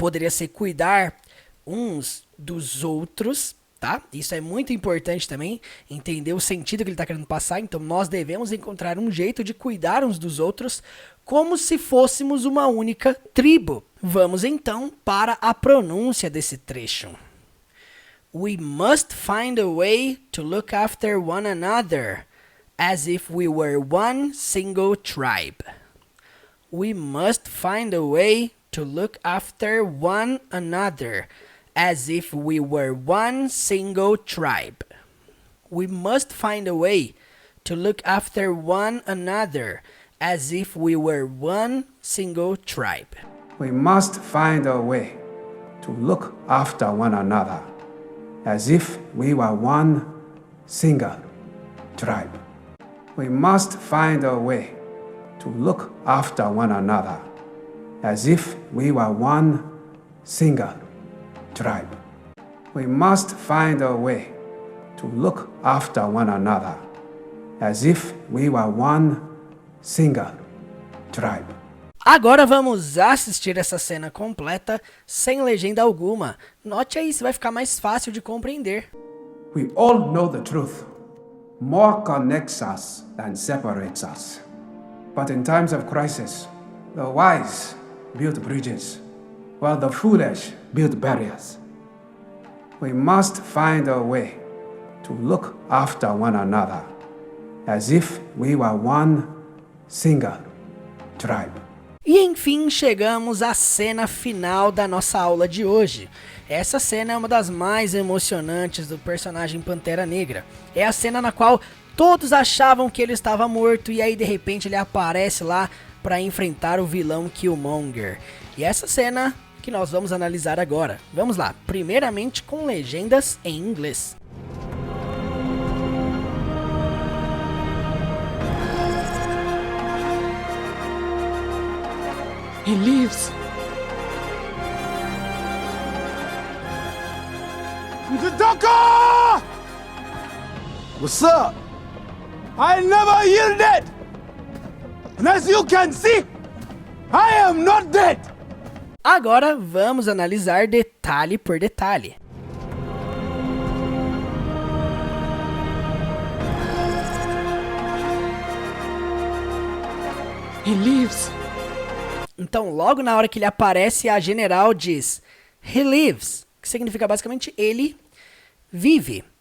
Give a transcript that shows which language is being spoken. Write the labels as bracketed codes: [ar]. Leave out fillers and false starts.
[pt] Poderia ser cuidar uns dos outros, tá? Isso é muito importante também, entender o sentido que ele está querendo passar. Então, nós devemos encontrar um jeito de cuidar uns dos outros como se fôssemos uma única tribo. Vamos então para a pronúncia desse trecho. [en] We must find a way to look after one another as if we were one single tribe. We must find a way to look after one another as if we were one single tribe. We must find a way to look after one another as if we were one single tribe. We must find a way to look after one another as if we were one single tribe. We must find a way to look after one another as if we were one single tribe. We must find a way to look after one another as if we were one single tribe. [pt] Agora vamos assistir essa cena completa sem legenda alguma. Note aí se vai ficar mais fácil de compreender. [en] We all know the truth. More connects us than separates us. But in times of crisis, the wise build bridges, while the foolish build barriers. We must find a way to look after one another as if we were one single tribe. [pt] E enfim chegamos à cena final da nossa aula de hoje. Essa cena é uma das mais emocionantes do personagem Pantera Negra. É a cena na qual todos achavam que ele estava morto e aí de repente ele aparece lá para enfrentar o vilão Killmonger. E essa cena que nós vamos analisar agora. Vamos lá, primeiramente com legendas em inglês. [en] He lives. Mtaka! What's up? I never yielded! And as you can see, I am not dead! [pt] Agora vamos analisar detalhe por detalhe. [en] He lives. [pt] Então, logo na hora que ele aparece, a general diz [en] He lives, [pt] que significa basicamente ele vive.